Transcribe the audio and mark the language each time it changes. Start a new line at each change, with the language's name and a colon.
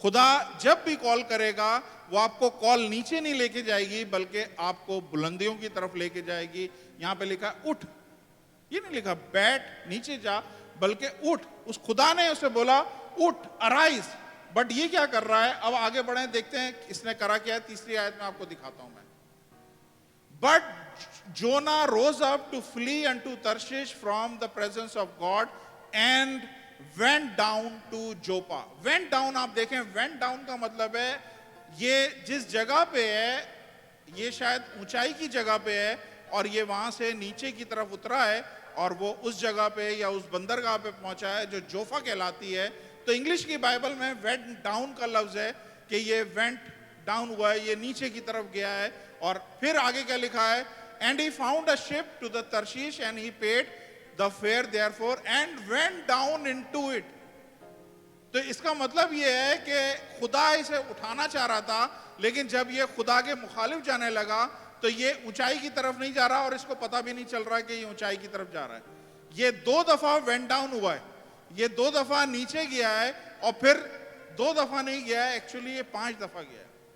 Hindi: खुदा जब भी कॉल करेगा वो आपको कॉल नीचे नहीं लेके जाएगी, बल्कि आपको बुलंदियों की तरफ लेके जाएगी। यहां पे लिखा उठ, ये नहीं लिखा बैठ नीचे जा, बल्कि उठ। उस खुदा ने उसे बोला उठ, अराइज। बट ये क्या कर रहा है? अब आगे बढ़े, देखते हैं इसने करा क्या है। तीसरी आयत में आपको दिखाता हूं मैं।
English: But Jonah rose up to flee unto Tarshish from the presence of God and went down to Joppa. Went down,
Hindi: आप देखें, went down का मतलब है ये जिस जगह पे है, ये शायद ऊंचाई की जगह पे है, और ये वहां से नीचे की तरफ उतरा है, और वो उस जगह पे या उस बंदरगाह पे पहुंचा है जो जोफा कहलाती है। तो इंग्लिश की बाइबल में वेंट डाउन का लफ्ज है कि ये वेंट डाउन हुआ है, ये नीचे की तरफ गया है। और फिर आगे क्या लिखा है?
English: And he found a ship to the Tarshish and he paid the fare therefore and went down into it.
Hindi: तो इसका मतलब ये है कि खुदा इसे उठाना चाह रहा था, लेकिन जब ये खुदा के मुखालिफ जाने लगा तो ये ऊंचाई की तरफ नहीं जा रहा, और इसको पता भी नहीं चल रहा कि ये ऊंचाई की तरफ जा रहा है। ये 2 दफा वेंट डाउन हुआ है, ये 2 दफा नीचे गया है, और फिर 2 दफा नहीं गया है, एक्चुअली ये 5 दफा गया है।